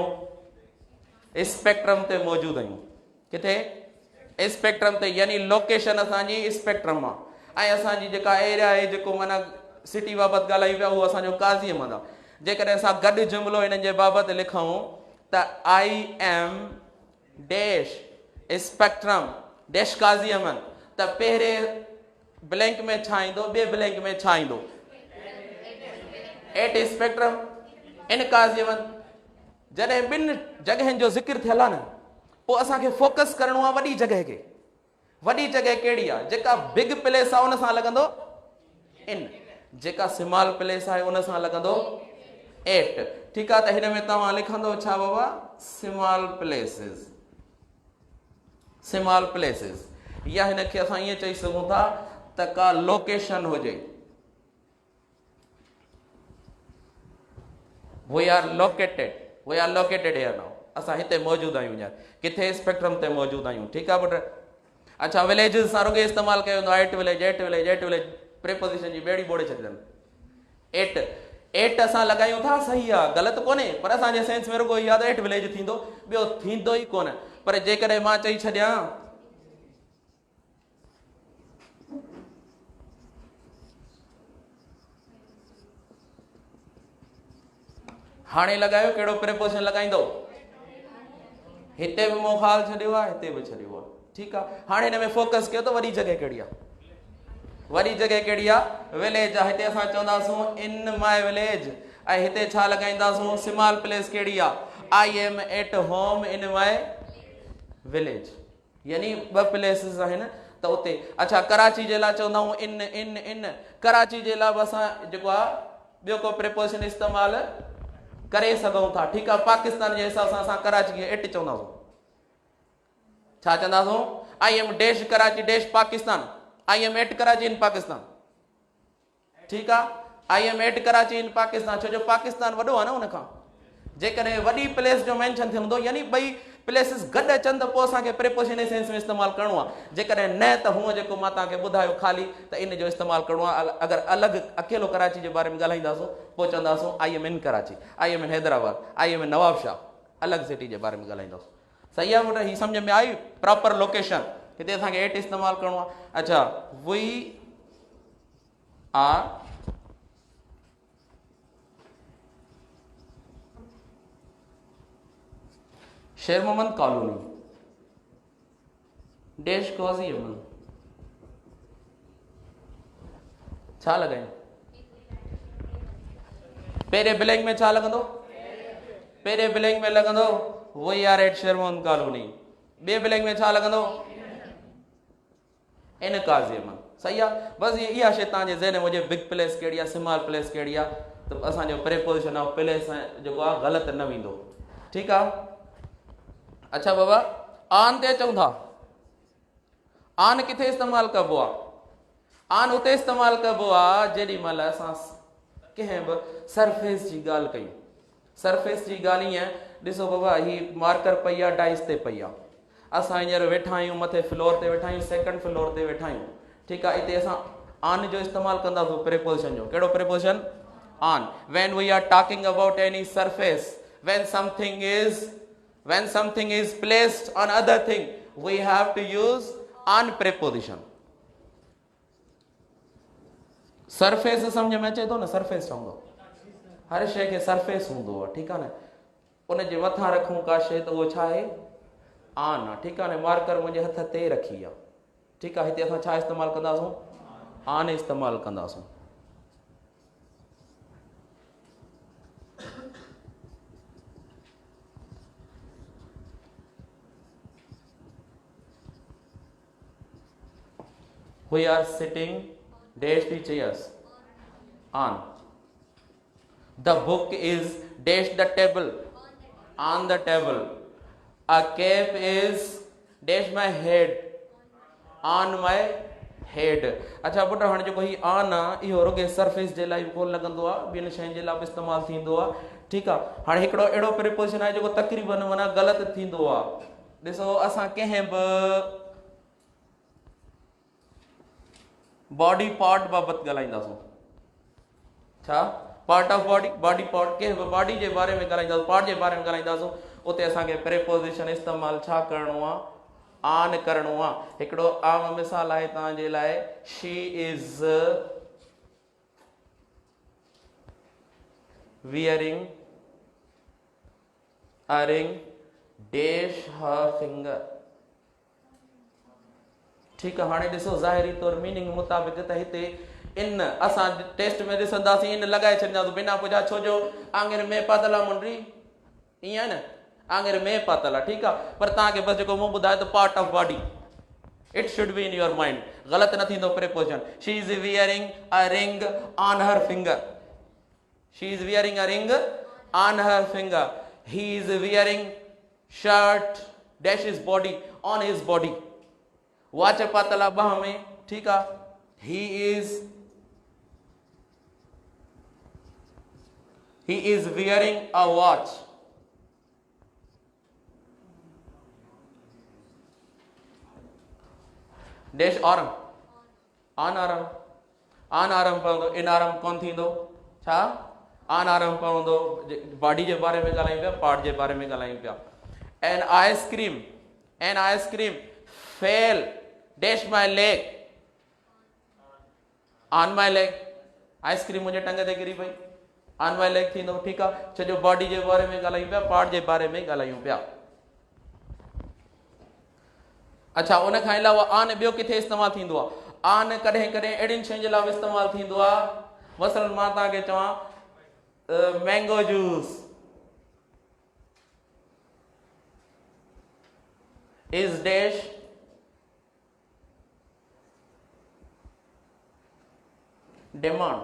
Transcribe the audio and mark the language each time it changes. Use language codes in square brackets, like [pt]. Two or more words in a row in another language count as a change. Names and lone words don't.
[sd] स्पेक्ट्रम ते मौजूदु आहियूं। किथे? स्पेक्ट्रम ते, यानी लोकेशन असांजी स्पेक्ट्रम आहे। ऐं असांजी जेका एरिया आहे, जेको माना सिटी बाबति ॻाल्हाई पिया, उहो असांजो काज़ी अहमद आहे। जेकॾहिं असां गॾु जुमिलो हिननि जे बाबति लिखूं त [en] I am dash Spectrum dash Kazi Ahmed, [sd] त पहिरें ब्लैंक में छा ईंदो? ॿिए ब्लैंक में छा ईंदो? [en] at Spectrum in Kazi Ahmed. [sd] जॾहिं ॿिनि जॻहियुनि जो ज़िक्र थियल आहे न, पोइ असांखे फोकस करिणो आहे वॾी जॻह खे। वॾी जॻह कहिड़ी आहे? जेका [en] big place [sd] आहे उन सां लॻंदो इन, जेका [en] small place [sd] आहे उन सां लॻंदो एट, ठीकु आहे। त हिन में तव्हां लिखंदो छा बाबा? [en] small places, small places. [sd] या हिनखे असां ईअं चई सघूं था त का लोकेशन हुजे, [en] we are located here now, [sd] असां हिते मौजूदु आहियूं। हींअर किथे? स्पेक्ट्रम ते मौजूदु आहियूं, ठीकु आहे पुट। अच्छा, विलेजिस सां रुॻे इस्तेमालु कयो वेंदो आहे, [en] at village, at village, at village, [sd] प्रेपोजिशन जी ॿेड़ी ॿोड़े छॾिजनि। एट असां लॻायूं था, सही आहे, ग़लति कोन्हे, पर असांजे सेंस में रुॻो इहा त [en] at village [sd] थींदो, ॿियो थींदो ई कोन। पर जेकॾहिं मां चई छॾियां हाणे लॻायो, कहिड़ो प्रेपोजिशन लॻाईंदो? हिते बि मूं ख़ाल छॾियो आहे, हिते बि छॾियो आहे, ठीकु आहे। हाणे हिन में फोकस कयो त वॾी जॻह कहिड़ी आहे? वॾी जॻह कहिड़ी आहे? विलेज आहे। हिते असां चवंदासूं [en] in my village, [sd] ऐं हिते छा लॻाईंदासूं? स्मॉल प्लेस कहिड़ी आहे? [en] I am at home in my village, [sd] यानी ॿ प्लेसिस आहिनि त उते। अच्छा, कराची जे लाइ चवंदा आहियूं [en] in in in, [sd] कराची जे लाइ बि असां जेको आहे ॿियो को प्रेपोजिशन इस्तेमालु करे सघूं था, ठीकु आहे। पाकिस्तान जे हिसाब सां असां कराची खे एट चवंदासूं। छा चवंदासूं? [en] I am dash Karachi dash Pakistan, I am at Karachi in Pakistan, [sd] ठीकु आहे। [en] I am at Karachi in Pakistan, [sd] छो जो पाकिस्तान वॾो आहे न उनखां। जेकॾहिं वॾी प्लेस जो मेंशन थियणो हूंदो, यानी ॿई प्लेसिस गॾु अचनि त पोइ असांखे प्रिपोजिशन जे सेंस में इस्तेमालु करिणो आहे। जेकॾहिं न त हूअं जेको मां तव्हांखे ॿुधायो ख़ाली त इन जो इस्तेमालु करिणो आहे। अगरि अलॻि अकेलो कराची जे बारे में ॻाल्हाईंदासीं पोइ चवंदासीं [en] I am in Karachi, I am in Hyderabad, I am in Nawabshah, [sd] अलॻि सिटी जे बारे में ॻाल्हाईंदासीं। सही आहे पुटु, हीअ सम्झ में आई? [en] proper location [sd] हिते असांखे एट इस्तेमालु करिणो आहे। अच्छा, [en] we are Sher Mohammad Colony dash Kazi Aman [sd] छा लॻायूं? पहिरें ब्लैंक में छा लॻंदो? पहिरें ब्लैंक में लॻंदो [en] we are at Sher Mohammad Colony. [sd] ॿिए ब्लैंक में छा लॻंदो? [en] in Kazi Aman. [sd] सही आहे। बसि इहा शइ तव्हांजे ज़हन में हुजे, [en] big place [sd] कहिड़ी आहे, [en] small place [sd] कहिड़ी आहे, त असांजो [en] preposition of place [sd] जेको आहे ग़लति न वेंदो। ठीकु आहे। अच्छा बाबा, आन ते अचूं था। आन किथे इस्तेमालु कबो आहे? आन उते इस्तेमालु कबो आहे जेॾी महिल असां कंहिं बि सरफेस जी ॻाल्हि कयूं। सरफेस जी ॻाल्हि ईअं, ॾिसो बाबा, हीअ मार्कर पई आहे, डाइस ते पई आहे, असां हींअर वेठा आहियूं, मथे फ्लोर ते वेठा आहियूं, [en] second floor [sd] ते वेठा आहियूं। ठीकु आहे। हिते असां आन जो इस्तेमालु कंदासीं, प्रेपोजिशन जो। कहिड़ो प्रेपोजिशन? [en] On. When we are talking about any surface, when something is placed on other thing, we have to use on preposition. [sd] सरफेस सम्झ में अचे थो न? सरफेस चवंदो, हर शइ खे सरफेस हूंदो आहे। ठीकु आहे न। उनजे मथां रखूं का शइ त उहो छा आहे? आन आहे। ठीकु आहे न। मार्कर मुंहिंजे हथ ते रखी आहे। ठीकु आहे। हिते असां छा इस्तेमालु कंदासीं? आन इस्तेमालु कंदासीं। [en] We are sitting dash the chairs on. The book is dash the table on the table. A cap is dash my head on my head. [sd] अच्छा पुट, हाणे जेको ही ऑन आहे इहो रुॻे सरफेस जे लाइ कोन लॻंदो आहे, ॿियनि शयुनि जे लाइ बि इस्तेमालु थींदो आहे। ठीकु आहे। हाणे हिकिड़ो अहिड़ो प्रिपोजिशन आहे जेको तक़रीबन माना ग़लति थींदो आहे। ॾिसो, असां कंहिं बि बॉडी पार्ट बाबति ॻाल्हाईंदासीं। छा? [en] part of body, body part, [sd] कंहिं बि बॉडी जे बारे में ॻाल्हाईंदासीं, पार्ट जे बारे में ॻाल्हाईंदासीं, उते असांखे प्रेपोजिशन इस्तेमालु छा करिणो आहे? आन करिणो आहे। हिकिड़ो आम मिसाल आहे तव्हांजे लाइ, [en] she is wearing a ring dash her finger. [sd] ठीकु आहे। हाणे ॾिसो, ज़ाहिरी तौर मीनिंग मुताबिक़ त हिते इन असां टेस्ट में ॾिसंदासीं, इन लॻाए छॾींदासीं बिना पुछा, छो जो आङिर में पातल आहे मुंडी, ईअं आहे न, आङिर में पातल आहे। ठीकु आहे। पर तव्हांखे बसि जेको मूं ॿुधायो त [en] part of body, it should be in your mind. [sd] ग़लति न थींदो प्रेपोजिशन। [en] she is wearing a ring on her finger. she is wearing a ring on her finger. he is wearing shirt dash his body on his body. [sd] वॉच पातल आहे बाह में। ठीकु आहे। [en] he is wearing a watch। dash arm, on arm, on arm [sd] पवंदो, [en] in arm [sd] कोन थींदो। छा? [en] on arm पवंदो। [sd] बॉडी जे बारे में ॻाल्हायूं पिया, पार्ट जे बारे में ॻाल्हायूं पिया। [en] an ice cream fell dash my leg on my leg. [sd] आइसक्रीम मुंहिंजे टंग ते किरी पई, [en] on my leg [sd] थींदो। ठीकु आहे। छो जो बॉडी जे बारे में ॻाल्हायूं पिया, पार्ट जे बारे में ॻाल्हायूं पिया। अच्छा, उन खां अलावा आन ॿियो किथे इस्तेमालु थींदो आहे? आन कॾहिं कॾहिं अहिड़ियुनि शयुनि जे लाइ बि इस्तेमालु थींदो आहे। मसलन मां तव्हांखे चवां [en] mango juice is dash demand.